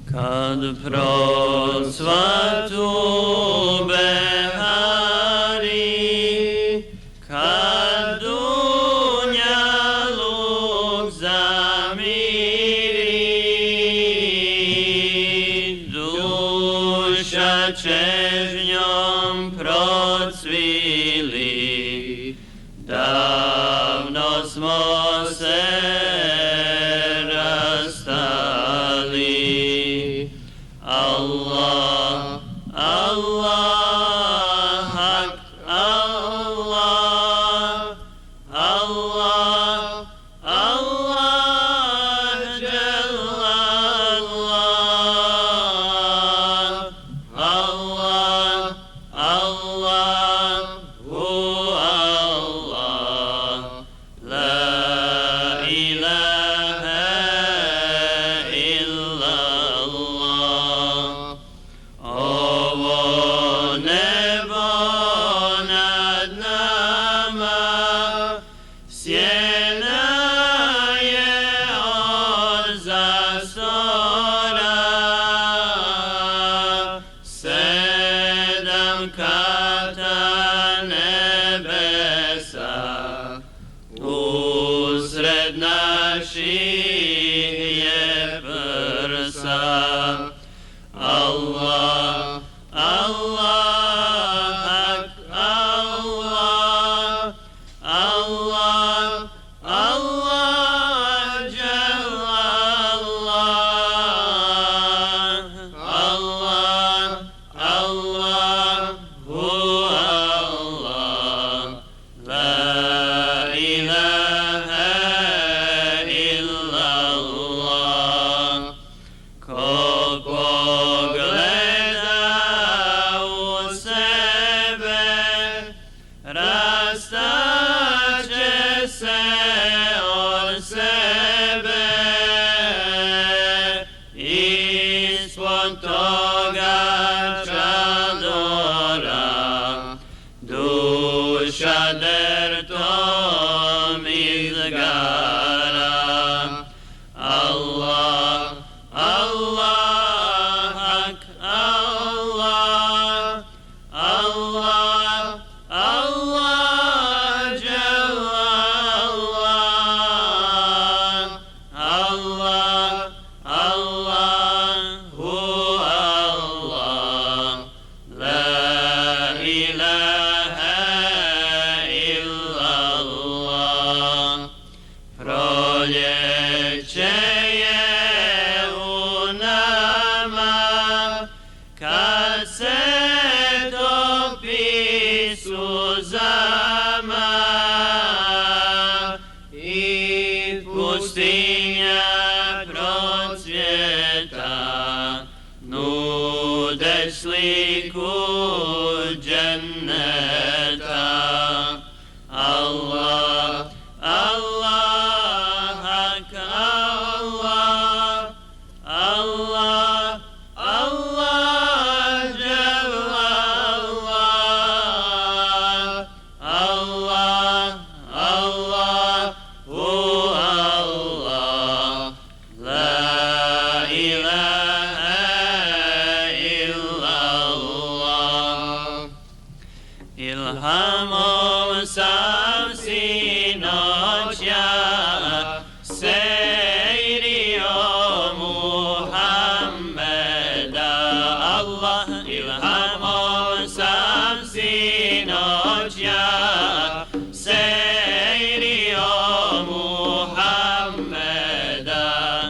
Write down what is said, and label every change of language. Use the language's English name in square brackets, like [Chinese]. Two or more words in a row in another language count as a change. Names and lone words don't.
[Bosnian] Kad prosvatu behari, kad dunjaluk zamiri, duša čežnjom procvili, davno smo se rastali. [Arabic] الله، الله، حق, الله، الله، الله، جل الله، الله، الله، هو الله، لا إله إلا الله. [Bosnian] Ovo nebo nad nama, sjena je od zastora, 7 kata nebesa, usred naših je prsa. [Arabic] الله، الله، حق، الله، الله، الله، جل الله، الله، الله، هو الله، لا إله إلا الله. [Bosnian] Ko pogleda u sebe, rastaće se od sebe, ispod toga čadora, duša dertom izgara. [Arabic] الله، الله، حق، الله، الله، الله، جل الله، الله، الله، هو الله، لا إله إلا الله. [Bosnian] Proljeće je u nama, kad se topi suzama i pustinja procvjeta, nude sliku dženneta. [Arabic] الله، الله، حق، الله، الله، الله، جل الله، الله، الله، هو الله، لا إله إلا الله. [Bosnian] Ilhamom sam sinoć ja sejrio Muhammeda. Allah, ilhamom sam sinoć ja sejrio Muhammeda.